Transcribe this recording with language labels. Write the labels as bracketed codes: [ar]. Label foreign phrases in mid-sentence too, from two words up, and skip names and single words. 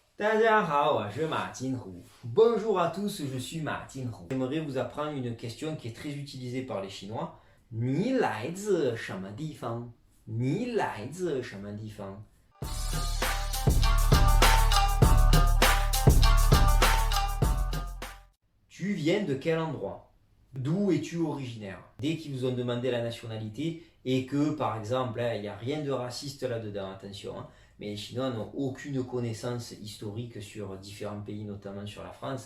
[zh] 大家好，我是马金虎。 [fr] Bonjour à tous, je suis Ma Jinhu. J'aimerais vous apprendre une question qui est très utilisée par les Chinois. [zh] 你来自什么地方？你来自什么地方？ [fr] Tu viens de quel endroit? D'où es-tu originaire? Dès qu'ils vous ont demandé la nationalité et que, par exemple, il n'y a rien de raciste là-dedans, attention, mais les Chinois n'ont aucune connaissance historique sur différents pays, notamment sur la France.